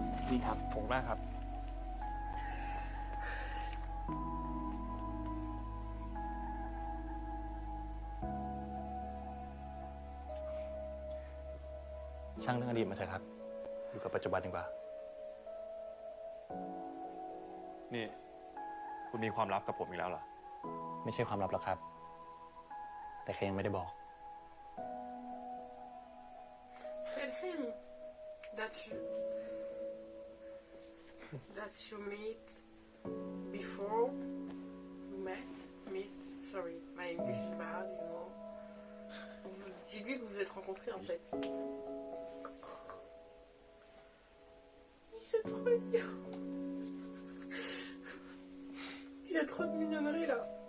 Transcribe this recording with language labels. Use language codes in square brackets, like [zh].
[th] นี่ครับผมมากครับ ช่างเรื่องอดีตมาเถอะครับ อยู่กับปัจจุบันดีกว่า นี่ คุณมีความลับกับผมอีกแล้วเหรอ ไม่ใช่ความลับหรอกครับ แต่แค่ยังไม่ได้บอก [en] tell him that you meet before you meet. Sorry, my English is bad, you know. [fr] Dis-lui que vous vous êtes rencontrés en fait. C'est trop mignon. Il y a trop de mignonnerie là.